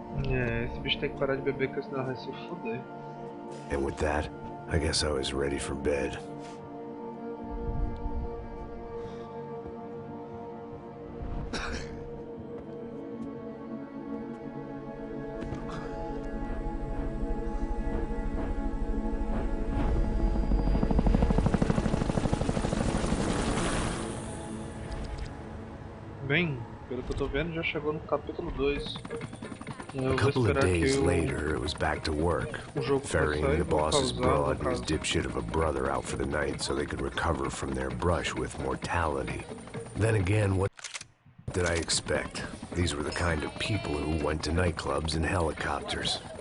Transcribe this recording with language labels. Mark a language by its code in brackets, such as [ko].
[pt] É, esse bicho tem que parar de beber, porque senão vai se foder. [en] And with that, I guess I was ready for bed. [pt] Bem, pelo que eu tô vendo, já chegou no capítulo 2. [en] A couple of days later, it was back to work, ferrying the boss's broad and his dipshit of a brother out for the night so they could recover from their brush with mortality. Then again, what did I expect? These were the kind of people who went to nightclubs in helicopters.